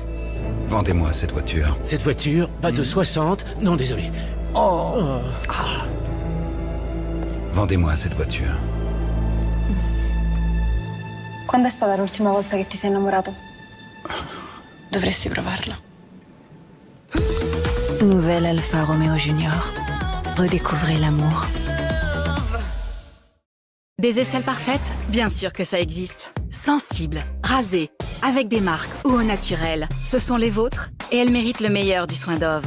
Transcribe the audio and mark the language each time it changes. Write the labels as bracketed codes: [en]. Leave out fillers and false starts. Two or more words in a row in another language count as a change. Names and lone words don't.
[fr] Vendez-moi cette voiture. Cette voiture va de 60... Non, désolé. Oh. Ah. Vendez-moi cette voiture. [it] Quando è stata l'ultima volta che ti sei innamorato? Dovresti provarla. [fr] Nouvelle Alfa Romeo Junior. Redécouvrez l'amour. Des aisselles parfaites? Bien sûr que ça existe. Sensibles, rasées, avec des marques ou au naturel. Ce sont les vôtres et elles méritent le meilleur du soin Dove.